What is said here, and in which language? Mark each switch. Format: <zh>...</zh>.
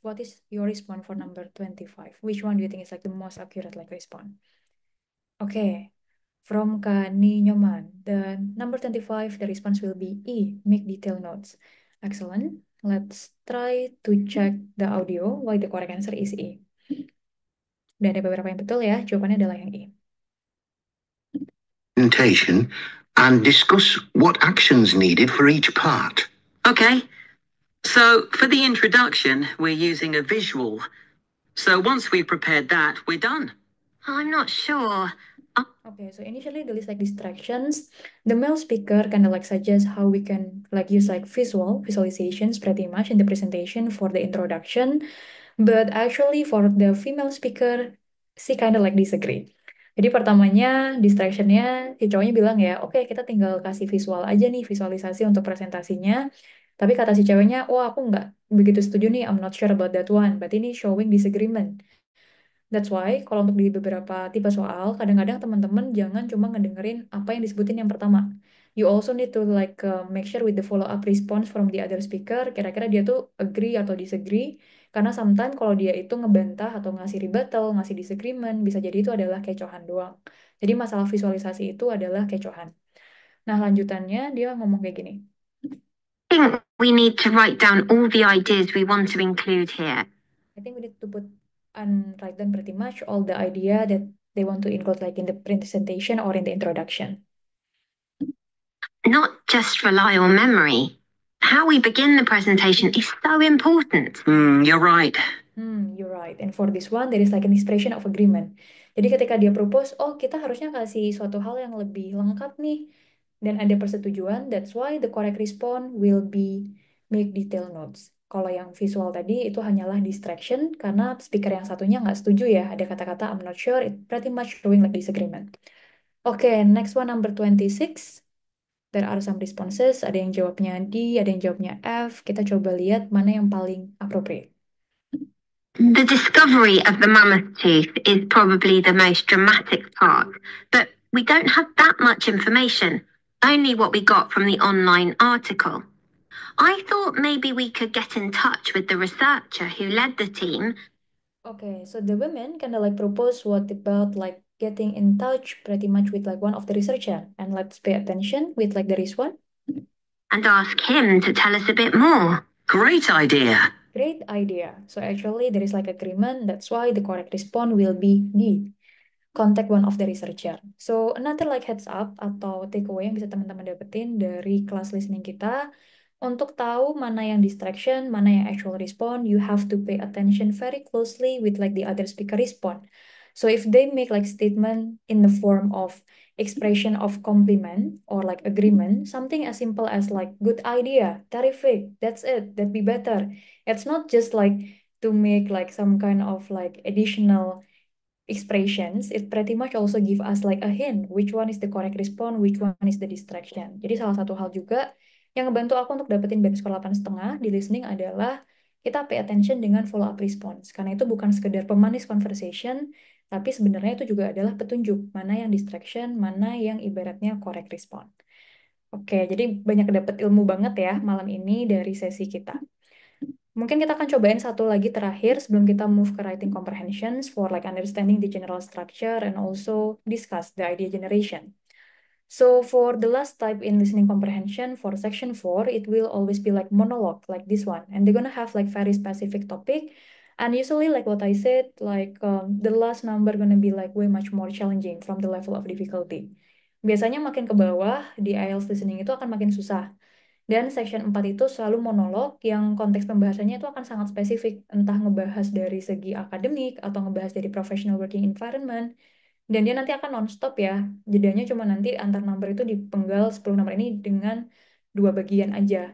<en>What is your response for number 25? Which one do you think is like the most accurate like response? Okay, from Kani Nyoman, the number 25, the response will be E, make detailed notes. Excellent. Let's try to check the audio why the correct answer is E.</en> <id>Dan ada beberapa yang betul ya, jawabannya adalah yang E.</id> <en>Presentation and discuss what actions needed for each part. Okay. So, for the introduction, we're using a visual. So, once we've prepared that, we're done. I'm not sure. Okay, so initially the list like distractions, the male speaker kind of like suggests how we can like use like visualizations pretty much in the presentation for the introduction, but actually for the female speaker, she kind of like disagree.</en> <id>Jadi pertamanya distractionnya si cowoknya bilang ya, oke kita tinggal kasih visual aja nih, visualisasi untuk presentasinya. Tapi kata si ceweknya, wah aku nggak begitu setuju nih,</id> <en>I'm not sure about that one.</en> <id>Berarti ini</id> <en>showing disagreement. That's why</en> <id>kalau untuk di beberapa tipe soal, kadang-kadang teman-teman jangan cuma ngedengerin apa yang disebutin yang pertama.</id> <en>You also need to like make sure with the follow-up response from the other speaker,</en> <id>kira-kira dia tuh agree atau disagree. Karena sometimes kalau dia itu ngebantah atau ngasih rebuttal, ngasih disagreement, bisa jadi itu adalah kecohan doang. Jadi masalah visualisasi itu adalah kecohan. Nah, lanjutannya dia ngomong kayak gini.</id> <en>I think we need to write down all the ideas we want to include here. I think we need to put and write down pretty much all the idea that they want to include like in the presentation or in the introduction. Not just rely on memory. How we begin the presentation is so important. You're right. You're right. And for this one, there is like an expression of agreement.</en> <id>Jadi ketika dia propose, oh kita harusnya kasih suatu hal yang lebih lengkap nih, dan ada persetujuan,</id> <en>that's why the correct response will be make detailed notes.</en> <id>Kalau yang visual tadi itu hanyalah distraction, karena speaker yang satunya nggak setuju ya, ada kata-kata</id> <en>I'm not sure, it pretty much showing like disagreement. Okay, next one number 26. There are some responses,</en> <id>ada yang jawabnya D, ada yang jawabnya F. Kita coba lihat mana yang paling appropriate.</id> <en>The discovery of the mammoth tooth is probably the most dramatic part, but we don't have that much information, only what we got from the online article. I thought maybe we could get in touch with the researcher who led the team. Okay, so the women kind of like propose what about like getting in touch pretty much with like one of the researcher, and let's pay attention with like there is one. And ask him to tell us a bit more. Great idea. Great idea. So actually there is like agreement. That's why the correct response will be D. Contact one of the researcher. So another like heads up</en> <id>atau takeaway yang bisa teman-teman dapetin dari kelas listening kita. Untuk tahu mana yang distraction, mana yang actual response,</id> <en>you have to pay attention very closely with like the other speaker response. So if they make like statement in the form of expression of compliment or like agreement, something as simple as like good idea, terrific, that's it, that'd be better. It's not just like to make like some kind of like additional expressions, it pretty much also give us like a hint which one is the correct response, which one is the distraction.</en> <id>Jadi salah satu hal juga yang ngebantu aku untuk dapetin band skor 8,5 di listening adalah kita</id> <en>pay attention</en> <id>dengan follow up response. Karena itu bukan sekedar pemanis conversation, tapi sebenarnya itu juga adalah petunjuk mana yang distraction, mana yang ibaratnya correct response. Oke, jadi banyak dapat ilmu banget ya malam ini dari sesi kita. Mungkin kita akan cobain satu lagi terakhir sebelum kita</id> <en>move ke writing comprehensions for like understanding the general structure and also discuss the idea generation. So for the last type in listening comprehension for section 4, it will always be like monologue like this one. And they're gonna have like very specific topic. And usually like what I said, like the last number gonna be like way much more challenging from the level of difficulty.</en> <id>Biasanya makin ke bawah di IELTS listening itu akan makin susah. Dan section 4 itu selalu monolog yang konteks pembahasannya itu akan sangat spesifik. Entah ngebahas dari segi akademik atau ngebahas dari professional working environment. Dan dia nanti akan non-stop ya. Jedanya cuma nanti antar number itu dipenggal 10 number ini dengan dua bagian aja.</id>